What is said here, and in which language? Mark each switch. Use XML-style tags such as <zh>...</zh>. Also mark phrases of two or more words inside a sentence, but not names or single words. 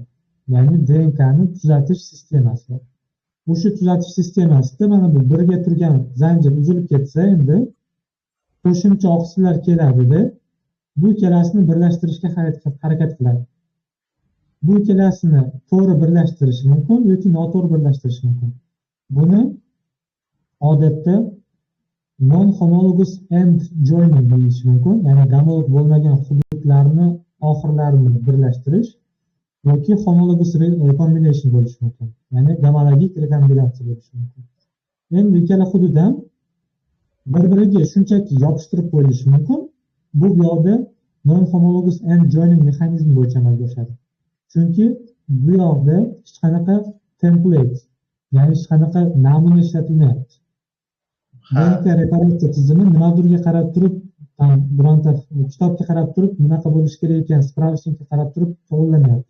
<uz>Ya'ni DNKni tuzatish sistemasi bor. O'sha tuzatish sistemasida mana bu birga turgan zanjir uzilib ketsa, endi qo'shimcha oqsillar keladi-da, bu ikkalasini birlashtirishga harakat qiladi. Bu ikkalasini to'g'ri birlashtirish mumkin yoki noto'g'ri birlashtirish mumkin. Buni odatda</uz> <en>non-homologous end joining</en> <uz>deyish mumkin, ya'ni gamolog bo'lmagan hududlarni oxirlarini birlashtirish yoki</uz> <en>homologous recombination</en> <uz>bo'lishi mumkin, ya'ni gamologik rekombinatsiya bo'lishi mumkin. Endi ikkala hudud ham bir-biriga shunchaki yopishtirib qo'yilishi mumkin. Bu yoqda</uz> <en>non-homologous end joining</en> <uz>mexanizmi bo'yicha amalga oshadi. Chunki bu yoqda hech qanaqa template, ya'ni hech qanaqa namuna ishlatilmayapti. DNK reparatsiya tizimi nimadirga qarab turib, bironta kitobga qarab turib, bunaqa bo'lishi kerak ekan, spravishnikka qarab turib to'g'rilamayapti.</uz>